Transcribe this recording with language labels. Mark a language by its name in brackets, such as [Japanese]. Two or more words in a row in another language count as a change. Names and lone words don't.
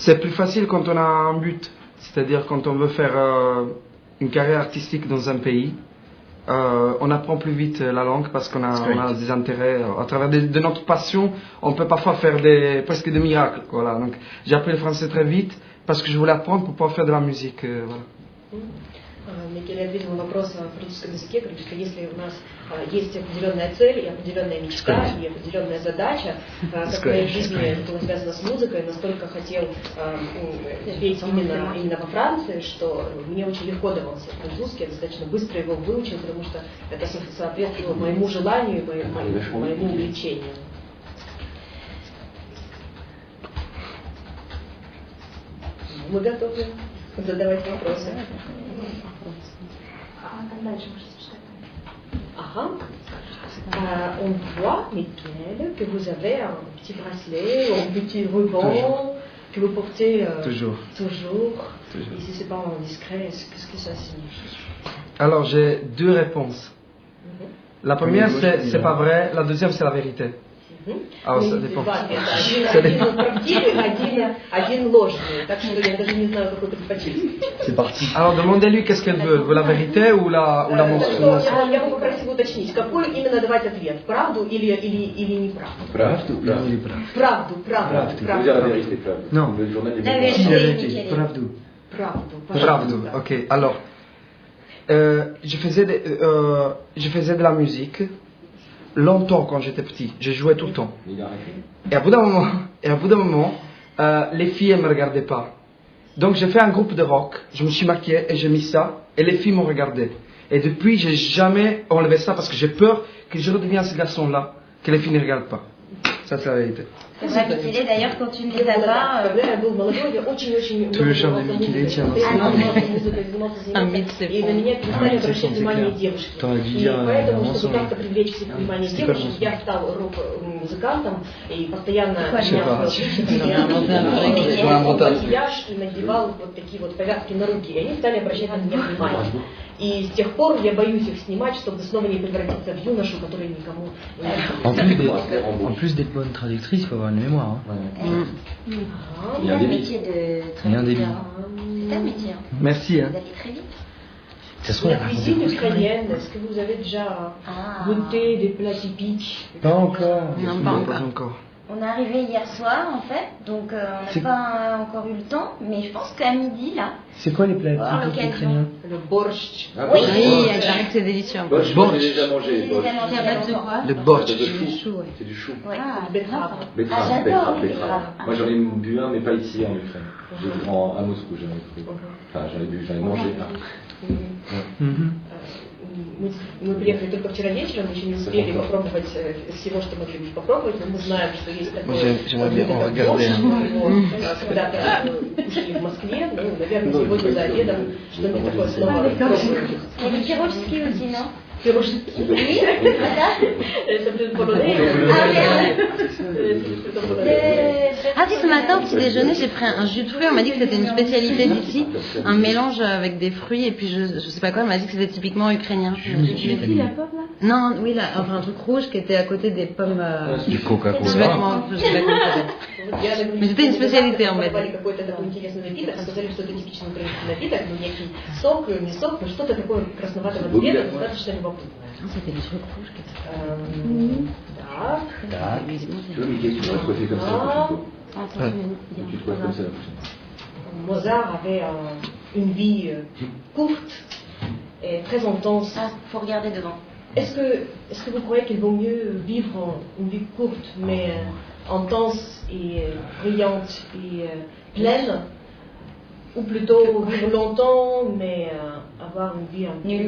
[French] C'est plus facile quand on a un but. C'est-à-dire quand on veut faire une carrière artistique dans un pays. On apprend plus vite la langue parce qu'on a des intérêts. À travers de notre passion, on peut parfois faire presque des miracles. Voilà. Donc, j'ai appris le français très vite parce que je voulais apprendre pour pouvoir faire de la musique. Voilà. [Russian] Микеле ответил на вопрос о политическом языке, говорит, что если у нас есть определенная цель, и определенная мечта, и определенная задача, как в моей жизни это было связано с музыкой, настолько хотел петь именно во Франции, что мне очень легко давался французский, я достаточно быстро его выучил, потому что это соответствовало моему желанию и моему увлечению. Мы готовы задавать вопросы. [French] On voit, Mickaël, que vous avez un petit bracelet, un petit ruban que vous portez toujours. Et si ce n'est pas indiscret, qu'est-ce que ça signifie? Alors, j'ai deux réponses. La première, c'est pas vrai. La deuxième, c'est la vérité. Alors, ça dépend. C'est parti. Alors, demandez-lui qu'est-ce qu'elle veut. La vérité ou la monstrueuse? [Russian] Я бы попросила уточнить, какой именно давать ответ, правду или неправду? Правду. [French] Non, La vérité, Pravdu. Pravdu, ok. Alors, je faisais de la musique longtemps quand j'étais petit. Je jouais tout le temps. Et à bout d'un moment, les filles ne me regardaient pas. Donc j'ai fait un groupe de rock. Je me suis maquillé et j'ai mis ça. Et les filles m'ont regardé. Et depuis, j'ai jamais enlevé ça parce que j'ai peur que je redevienne ce garçon-là, que les filles ne regardent pas. Ça, c'est la vérité. C'est vrai, Mikélé, d'ailleurs, quand tu ne les as pas... [Russian] Когда я был молодой, я очень-очень [French] Tu veux [Russian] много [French] chanter [Russian] занимался [French] Mikélé, tiens, [Russian] музыкой. [French] non, [Russian] Занимался музыкой, занимался. И на меня перестали обращать внимание девушки. И поэтому, чтобы как-то привлечь внимание девушек, я стал рок-музыкантом и постоянно менял макияж и надевал вот такие вот повязки на руки. И они стали обращать на меня внимание. И с тех пор я боюсь их снимать, чтобы снова не превратиться в юношу, который никому не [French] En plus d'être bonne traductrice, il faut avoir une mémoire. Hein. Il y a un métier de traducteur. C'est un métier. Merci. Hein. Vous allez très vite. Ça se trouve, La cuisine ukrainienne, est-ce que vous avez déjà goûté des plats typiques? Pas encore. Non, pas encore. On est arrivé hier soir en fait, donc on n'a pas encore eu le temps, mais je pense qu'à midi là. C'est quoi les plats typiques ukrainiens? Le borscht. Oui, il paraît que c'est délicieux. Borscht, moi j'ai déjà mangé. Le borscht. C'est du chou. C'est du chou. Betterave. Betterave, j'adore betterave. Moi j'en ai bu un, mais pas ici en Ukraine. À Moscou, j'en ai pris. Enfin, j'en ai mangé un. [Russian] Мы приехали только вчера вечером, еще не успели попробовать всего, что могли бы попробовать, но мы знаем, что есть такое блюдо, когда-то кушали в Москве, ну, наверное, сегодня за обедом что-нибудь такое снова попробуем. [French] Il y a des pyrogski aussi, non? [Russian] Пирожки. [French] Oui, voilà. [Russian] Это блюдо полонез. [French] Ah si, ce matin au petit déjeuner, j'ai pris un jus de fruits. On m'a dit que c'était une spécialité d'ici, un mélange avec des fruits et puis je sais pas quoi. On m'a dit que c'était typiquement ukrainien. Non, oui, là, enfin un truc rouge qui était à côté des pommes. Du Coca-Cola. Je sais pas comment ça s'appelle. Mais c'était une spécialité en fait. [Russian] Какой-то такой интересный напиток, сказали, что это типичный украинский напиток, но некий сок, не сок, но что-то такое красноватого цвета, достаточно любопытное. [French] C'était des trucs rouges qui étaient. [Russian] Так. [French] Tu vois, Mickey, tu pourrais coiffer comme ça la prochaine fois. Tu te coiffes comme ça la prochaine fois. Mozart avait une vie courte et très intense. Ah, faut regarder devant. Est-ce que vous croyez qu'il vaut mieux vivre une vie courte mais intense et brillante et pleine, ou plutôt vivre longtemps mais avoir une vie un peu